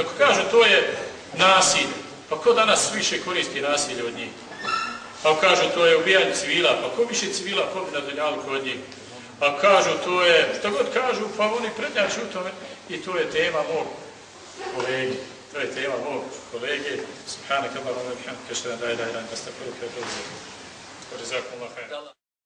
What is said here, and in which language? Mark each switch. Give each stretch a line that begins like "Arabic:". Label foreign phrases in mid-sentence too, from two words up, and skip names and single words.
Bosnian: Ako kažu to je nasilje, pa ko danas više koristi nasilje od njih? Ako kažu to je ubijanje civila, pa ko više civila pobije na dunjaluku od njih? Ako kažu to je, što god kažu, pa oni prednjači u tome i to je tema mog kolege. To je tema mog kolege.
Arabic: سبحانك اللهم وبحمدك أشهد أن لا إله إلا أنت أستغفرك وأتوب إليك.